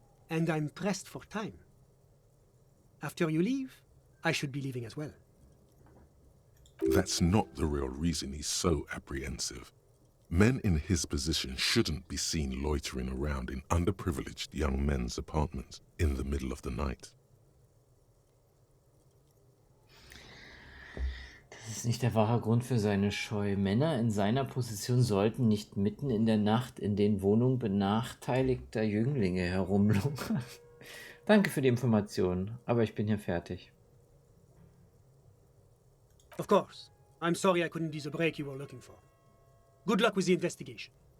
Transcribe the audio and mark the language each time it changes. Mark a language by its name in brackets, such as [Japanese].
[English] And I'm pressed for time. After you leave, I should be leaving as well. That's not the real reason he's so apprehensive. Men in his position shouldn't be seen loitering around in underprivileged young men's apartments in the middle of the night. [German] Das ist nicht der wahre Grund für seine Scheu. Männer in seiner Position sollten nicht mitten in der Nacht in den Wohnungen benachteiligter Jünglinge herumlungern. Danke für die Information, aber ich bin hier fertig. [English] Of course. I'm sorry I couldn't do the break you were looking for. Good luck with the investigation.